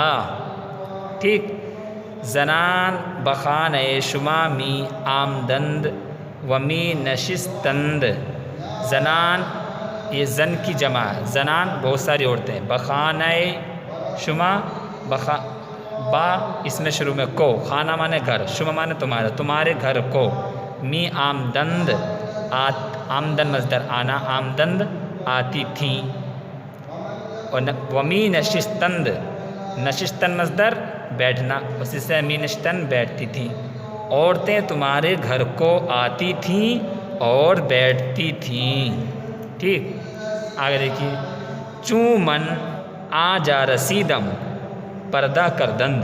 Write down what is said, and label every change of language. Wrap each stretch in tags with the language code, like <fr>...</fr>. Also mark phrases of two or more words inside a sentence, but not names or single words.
<ur>ٹھیک.</ur> <fa>زنان بخانۂ شما می آمدند ومی نشستند.</fa> <ur>زنان یہ زن کی جمع ہے، زنان بہت ساری عورتیں.</ur> <fa>بخانۂ شما،</fa> <ur>با اس میں شروع میں کو، خانہ مانے گھر، شما مانے تمہارا، تمہارے گھر کو.</ur> <fa>می آمدند،</fa> <ur>آمدن مصدر آنا، آمدند آتی تھیں. اور</ur> <fa>ومی نشستند،</fa> <ur>نشستن مصدر بیٹھنا، اسی سے</ur> <fa>می نشتن</fa> <ur>بیٹھتی تھیں. عورتیں تمہارے گھر کو آتی تھیں اور بیٹھتی تھیں. ٹھیک. آگے دیکھیے.</ur> <fa>چوں من آ جا رسیدم پردہ کردند.</fa>